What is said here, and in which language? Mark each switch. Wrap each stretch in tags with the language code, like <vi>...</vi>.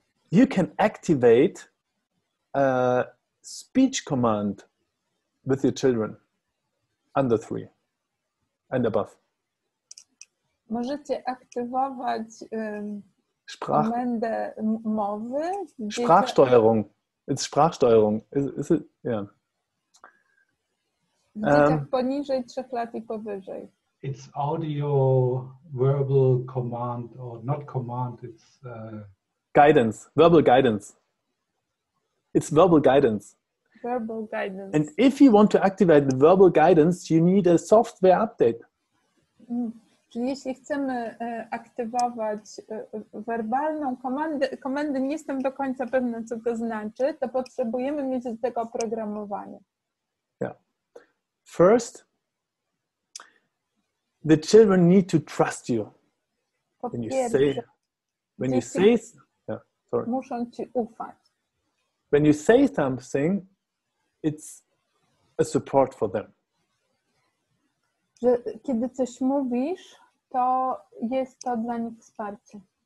<en>You can activate a speech command with your children under 3 and above.</en> <pl>Możecie aktywować komendę mowy.</pl> <de>Sprachsteuerung.</de> <en>It's Sprachsteuerung. Is it? Yeah.</en> <pl>W dzieciach poniżej 3 lat i powyżej.</pl> <en>It's audio, verbal command, or not command, it's... Guidance, verbal guidance. It's verbal guidance. Verbal guidance. And if you want to activate the verbal guidance, you need a software update.</en> <pl>Czyli jeśli chcemy aktywować werbalną komendę, nie jestem do końca pewna, co to znaczy, to potrzebujemy mieć do tego oprogramowanie.</pl> <en>Yeah. First, the children need to trust you.</en> <pl>Po</pl> <en>When you say,</en> <pl>muszą ci ufać.</pl> <en>When you say something, it's a support for them.</en> <pl>Że kiedy coś mówisz, to jest to dla nich wsparcie.</pl>